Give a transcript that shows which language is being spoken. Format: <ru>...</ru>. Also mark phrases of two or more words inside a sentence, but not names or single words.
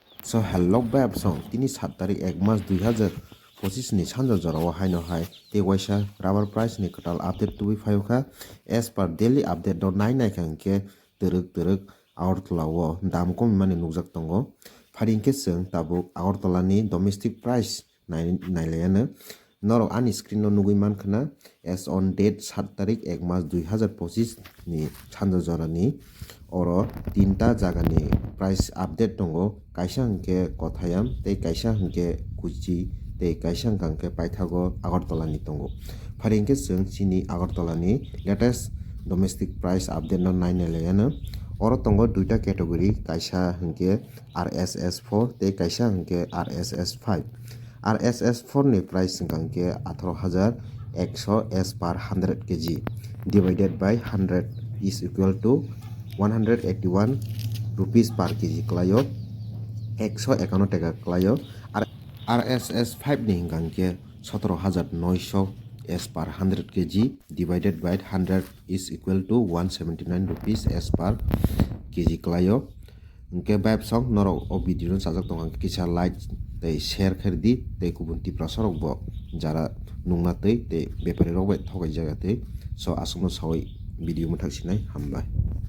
<trp>So hello bab song tini 7 tarik 1 mas 2025 ni sanjo jorao haino hai te waisa rubber price ni</trp> <en>total update</en> <trp>tubi phayokha</trp> <en>as per daily update</en> <trp>do nai khangke teruk Agartala o dam kom mani nugjak tongo pharingke sung tabuk Agartala ni</trp> <en>domestic price</en> <trp>nailayano norok ani screen no nugui mankhana</trp> <en>as on date</en> <trp>7 tarik 1 mas 2025 ni sanjo jorani oro tinta jagani</trp> <en>price update</en> <trp>tongo kaisa hingke kothayam tei kaisa hingke kuchi tei kaisa hingke paithago Agartala ni tongo pharingke chwng chini Agartala ni</trp> <en>latest domestic price update</en> <trp>no nainailayano oro tongo duita category kaisa hingke RSS4 tei kaisa hingke RSS5</trp> <en>RSS4</en> <trp>ni price hingke</trp> <en>18,100 as per 100 kg divided by 100 is equal to 181 rupees per kg</en> <trp>klayo 151 টাকা klayo RSS5 ni hingke 17,900</trp> <en>as per 100 kg divided by 100 is equal to 179 rupees as per kg</en> <trp>klayo hingke bab song norok o video no sajak tong hingke kisa like tei share khairdi tei kubun tipra sorok bo jara nungna tei bepari rok bai thokai jaga tei so asukno sawai video muthak sinai hambai.</trp>